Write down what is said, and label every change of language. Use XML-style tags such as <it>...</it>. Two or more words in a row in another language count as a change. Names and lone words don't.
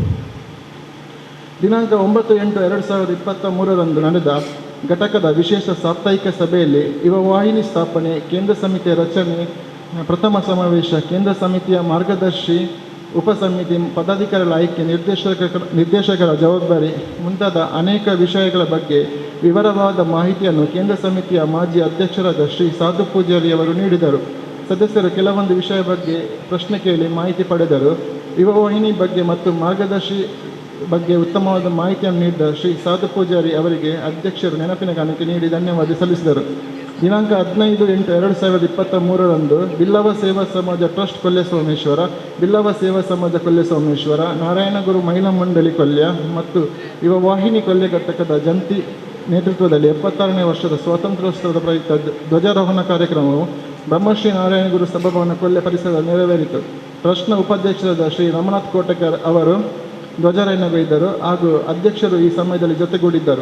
<kn>ದಿನಾಂಕ 9/8/2023 ನಡೆದ ಘಟಕದ ವಿಶೇಷ ಸಾಪ್ತಾಹಿಕ ಸಭೆಯಲ್ಲಿ ಯುವವಾಹಿನಿ ಸ್ಥಾಪನೆ, ಕೇಂದ್ರ ಸಮಿತಿಯ ರಚನೆ, ಪ್ರಥಮ ಸಮಾವೇಶ, ಕೇಂದ್ರ ಸಮಿತಿಯ ಮಾರ್ಗದರ್ಶಿ, ಉಪಸಮಿತಿ, ಪದಾಧಿಕಾರಿಗಳ ಆಯ್ಕೆ, ನಿರ್ದೇಶಕರ ಜವಾಬ್ದಾರಿ ಮುಂತಾದ ಅನೇಕ ವಿಷಯಗಳ ಬಗ್ಗೆ ವಿವರವಾದ ಮಾಹಿತಿಯನ್ನು ಕೇಂದ್ರ ಸಮಿತಿಯ ಮಾಜಿ ಅಧ್ಯಕ್ಷರಾದ ಶ್ರೀ ಸಾಧು ಪೂಜಾರಿ ಅವರು ನೀಡಿದರು. ಸದಸ್ಯರು ಕೆಲವೊಂದು ವಿಷಯ ಬಗ್ಗೆ ಪ್ರಶ್ನೆ ಕೇಳಿ ಮಾಹಿತಿ ಪಡೆದರು. ಯುವವಾಹಿನಿ ಬಗ್ಗೆ ಮತ್ತು ಮಾರ್ಗದರ್ಶಿ ಬಗ್ಗೆ ಉತ್ತಮವಾದ ಮಾಹಿತಿಯನ್ನು ನೀಡಿದ ಶ್ರೀ ಸಾಧು ಪೂಜಾರಿ ಅವರಿಗೆ ಅಧ್ಯಕ್ಷರು ನೆನಪಿನ ಕಾಣಿಕೆ ನೀಡಿ ಧನ್ಯವಾದ ಸಲ್ಲಿಸಿದರು. ದಿನಾಂಕ 15/2023 ಬಿಲ್ಲವ ಸೇವಾ ಸಮಾಜ ಟ್ರಸ್ಟ್ ಕೊಲ್ಯ ಸೋಮೇಶ್ವರ, ಬಿಲ್ಲವ ಸೇವಾ ಸಮಾಜ ಕೊಲ್ಯ ಸೋಮೇಶ್ವರ, ನಾರಾಯಣಗುರು ಮಹಿಳಾ ಮಂಡಳಿ ಕೊಲ್ಯ ಮತ್ತು ಯುವವಾಹಿನಿ ಕೊಲ್ಯ ಘಟಕದ ಜಂಟಿ ನೇತೃತ್ವದಲ್ಲಿ 76ನೇ ವರ್ಷದ ಸ್ವಾತಂತ್ರ್ಯೋತ್ಸವದ ಪ್ರಯುಕ್ತ ಧ್ವಜಾರೋಹಣ ಕಾರ್ಯಕ್ರಮವು ಬ್ರಹ್ಮಶ್ರೀ ನಾರಾಯಣಗುರು ಸಭಾಭವನ ಕೊಲ್ಯ ಪರಿಸರದಲ್ಲಿ ನೆರವೇರಿತು. ಟ್ರಸ್ಟ್ನ ಉಪಾಧ್ಯಕ್ಷರಾದ ಶ್ರೀ ರಮನಾಥ್ ಕೋಟಕರ್ ಅವರು ಧ್ವಜಾರೋಹಣಗೈದರು ಹಾಗೂ ಅಧ್ಯಕ್ಷರು ಈ ಸಮಯದಲ್ಲಿ ಜೊತೆಗೂಡಿದ್ದರು.</kn>